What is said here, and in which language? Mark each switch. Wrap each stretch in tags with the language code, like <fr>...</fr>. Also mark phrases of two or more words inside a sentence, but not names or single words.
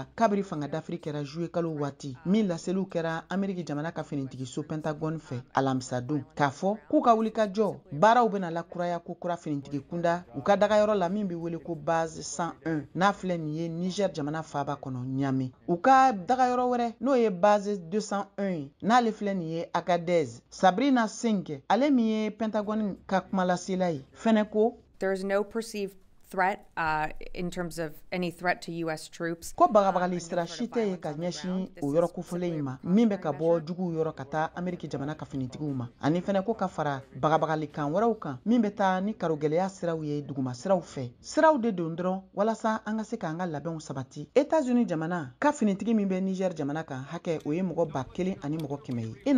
<bm>kabiri fanga dafiri kɛra juillet kalo waati min laseliw kɛra Ameriki jamana ka finitigi so Pentagon fɛ alamisa don k'a fɔ k'u ka wulikajɔ baaraw bɛna lakuraya ko kura finitigi kunda u ka dagayɔrɔ la min bɛ wele ko base 101 n'a filɛ nin ye Niger jamana faaba kɔnɔ Niamey u ka dagayɔrɔ wɛrɛ n'o ye base 201 ye n'ale filɛ nin ye Agadez Sabrina Singh ale min ye Pentagon ka kumalasela ye fɛnɛ ko</bm> <en>there is no perceived threat in terms of any threat to U.S. troops.</en> <bm>Ko bagabagali sira si tɛ ye ka ɲɛsin o yɔrɔ kofɔlen in ma min bɛ ka bɔ juguw yɔrɔ ka taa Ameriki jamana ka finitigiw ma ani fɛnɛ ko ka fara bagabagali kan wɛrɛw kan min bɛ taa ni karogɛlɛya siraw ye duguma siraw fɛ siraw de don dɔrɔn walasa an ka se k'an ka labɛnw sabati États-Unis jamana ka finitigi min bɛ Niger jamana kan hakɛ o ye mɔgɔ 1000 ani mɔgɔ 100 ye i n'a</bm>